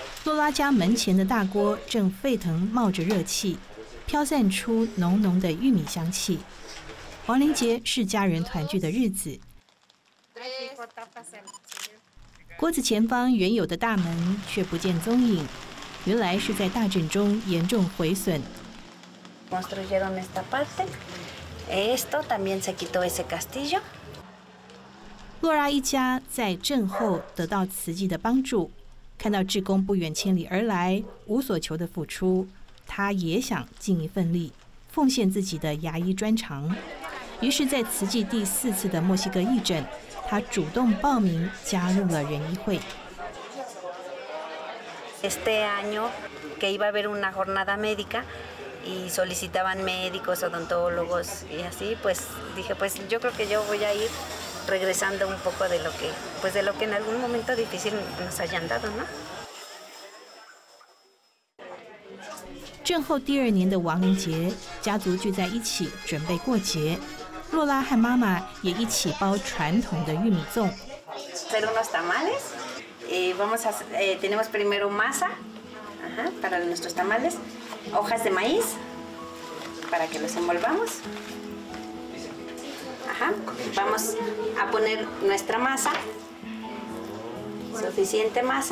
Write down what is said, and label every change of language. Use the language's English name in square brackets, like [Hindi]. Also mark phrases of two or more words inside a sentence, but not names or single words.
[Chinese] 洛拉家门前的大锅正沸腾，冒着热气，飘散出浓浓的玉米香气。亡灵节是家人团聚的日子。锅子前方原有的大门却不见踪影，原来是在大震中严重毁损。 [Spanish] Construyeron esta parte. Esto también se quitó ese castillo. [Chinese] 洛拉一家在震后得到慈济的帮助，看到志工不远千里而来，无所求的付出，他也想尽一份力，奉献自己的牙医专长。于是，在慈济第4次的墨西哥义诊，他主动报名加入了人医会。 [Spanish] Este año que iba a haber una jornada médica y solicitaban médicos, odontólogos y así, pues dije, pues yo creo que yo voy a ir regresando un poco de lo que en algún momento difícil nos hayan dado, ¿no? [Chinese] 震后第2年的亡灵节，家族聚在一起准备过节。洛拉和妈妈也一起包传统的玉米粽。 [Spanish] Hacer unos tamales. Tenemos primero masa para nuestros tamales, hojas de maíz para que los envolvamos. Vamos a poner nuestra masa, suficiente masa.